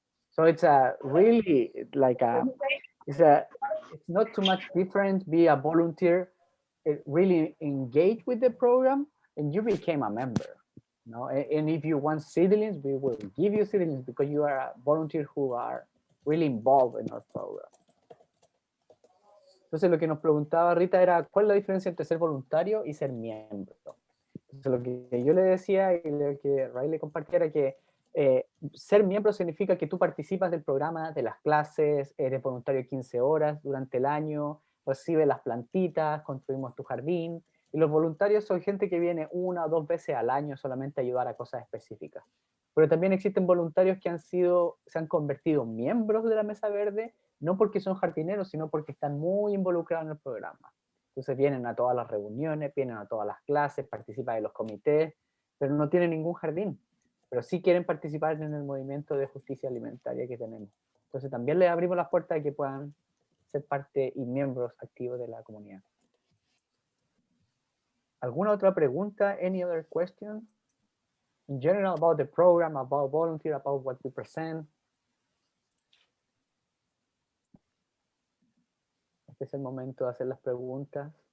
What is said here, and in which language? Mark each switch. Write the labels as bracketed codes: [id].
[en] So it's a really like it's not too much different. Be a volunteer, really engage with the program, and you became a member. And if you want seedlings, we will give you seedlings because you are a volunteer who are really involved in our program. [es] Entonces lo que nos preguntaba Rita era cuál es la diferencia entre ser voluntario y ser miembro. Entonces lo que yo le decía y lo que Ray le compartía era que ser miembro significa que tú participas del programa, de las clases, eres voluntario 15 horas durante el año, recibes las plantitas, construimos tu jardín, y los voluntarios son gente que viene 1 o 2 veces al año solamente a ayudar a cosas específicas. Pero también existen voluntarios que se han convertido en miembros de la Mesa Verde, no porque son jardineros, sino porque están muy involucrados en el programa. Entonces vienen a todas las reuniones, vienen a todas las clases, participan de los comités, pero no tienen ningún jardín. Pero sí quieren participar en el movimiento de justicia alimentaria que tenemos. Entonces también les abrimos las puertas a que puedan ser parte y miembros activos de la comunidad. ¿Alguna otra pregunta? [en] Any other question? In general about the program, about volunteer, about what we present. [es] Este es el momento de hacer las preguntas.